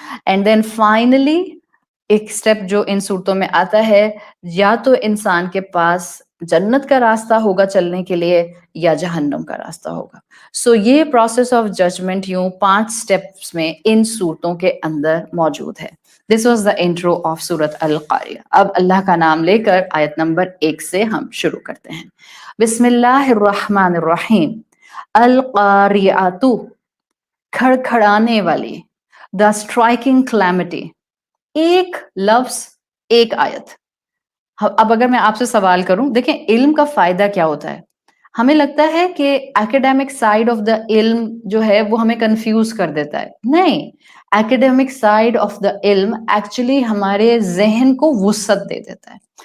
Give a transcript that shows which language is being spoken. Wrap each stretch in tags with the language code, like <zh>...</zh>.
<en>and then finally</en> <ur>ایک step جو ان صورتوں میں آتا ہے، یا تو انسان کے پاس جنت کا راستہ ہوگا چلنے کے لیے یا جہنم کا راستہ ہوگا. سو یہ</ur> <en>process of judgment</en> <ur>یوں 5 اسٹیپس میں ان صورتوں کے اندر موجود ہے.</ur> <en>This was the intro of سورت القاریہ.</en> <ur>اب اللہ کا نام لے کر آیت نمبر 1 سے ہم شروع کرتے ہیں.</ur> <ar>بسم اللہ الرحمن الرحیم.</ar> <ur>القاریۃ، کھڑکھڑانے والی،</ur> <en>The striking calamity.</en> <ur>ایک لفظ، ایک آیت. اب اگر میں آپ سے سوال کروں، دیکھیں علم کا فائدہ کیا ہوتا ہے. ہمیں لگتا ہے کہ</ur> <en>academic side of the</en> <ur>علم جو ہے وہ ہمیں کنفیوز کر دیتا ہے. نہیں،</ur> <en>academic side of the</en> <ur>علم</ur> <en>actually</en> <ur>ہمارے ذہن کو وسعت دے دیتا ہے.</ur>